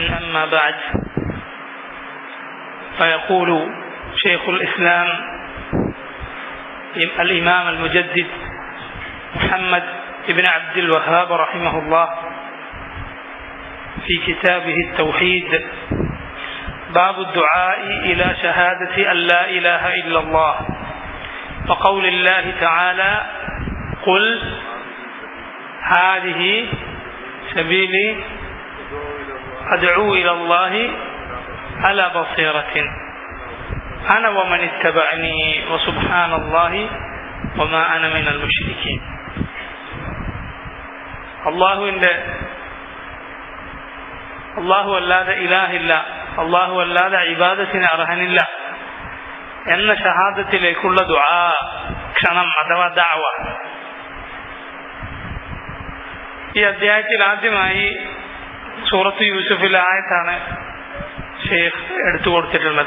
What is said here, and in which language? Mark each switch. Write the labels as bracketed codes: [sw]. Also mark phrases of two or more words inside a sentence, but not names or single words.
[ar] أما بعد، فيقول شيخ الإسلام الإمام المجدد محمد بن عبد الوهاب رحمه الله في كتابه التوحيد: باب الدعاء إلى شهادة أن لا إله إلا الله، وقول الله تعالى: قل هذه سبيلي أدعو إلى الله على بصيرة أنا ومن اتبعني وسبحان الله وما أنا من المشركين. [ml] അള്ളാഹു അല്ലാതെ ഇലാഹില്ല, അള്ളാഹു അല്ലാതെ ഇബാദത്തിന് അർഹനില്ല എന്ന ഷഹാദത്തിലേക്കുള്ള ദുആ, ക്ഷണം അഥവാ ദഅവ. ഈ അധ്യായത്തിൽ ആദ്യമായി സൂറത്ത് യൂസുഫിലെ ആയത്താണ് ഷെയ്ഖ് എടുത്തു കൊടുത്തിട്ടുള്ളത്.